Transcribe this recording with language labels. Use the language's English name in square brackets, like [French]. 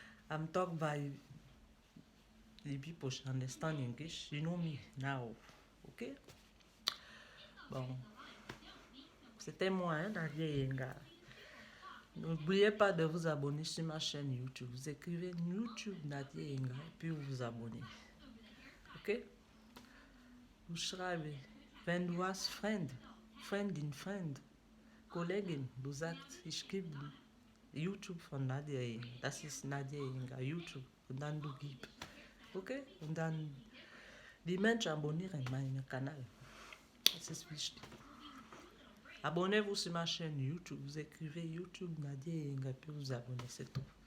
[English] I'm talk by the people she understand English. You know me now. Ok? Bon. [French] C'était moi, hein, Nadia Yenga. N'oubliez pas de vous abonner sur ma chaîne YouTube. Vous écrivez YouTube Nadia Yenga et puis vous vous abonnez. Ok? [German] Vous schreiben, wenn du hast Freund, Freundin, Freund, Kollegin, du sagst, ich gebe YouTube von Nadia Yenga. Das ist Nadia Yenga, YouTube. Und dann du gibst. Okay? Und dann die Menschen abonnieren meinen Kanal. Das ist wichtig. [French] Abonnez-vous sur ma chaîne YouTube. Vous écrivez YouTube Nadia Yenga puis vous abonnez, c'est tout.